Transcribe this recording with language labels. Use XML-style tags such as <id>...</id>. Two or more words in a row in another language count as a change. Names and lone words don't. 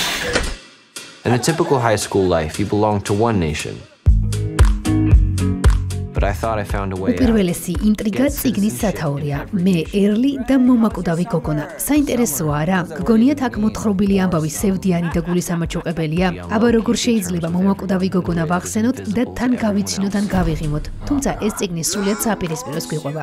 <en>In a typical high school life, you belong to one nation. But I thought I found a way out.</en> <ka>უპირველესი ინტრიგა წიგნის სათაურია. მე ერლი და მომაკვდავი გოგონა. საინტერესოა რა. გგონიათ აქ მოთხრობილი ამბავი სევდიანი და გულისამაჩუყებელია. აბა როგორ შეიძლება მომაკვდავი გოგონა ვახსენოთ და თან გავიცინოთ ან გავიღიმოთ. თუმცა ეს წიგნი სრულიად საპირისპიროს გვიყვება.</ka>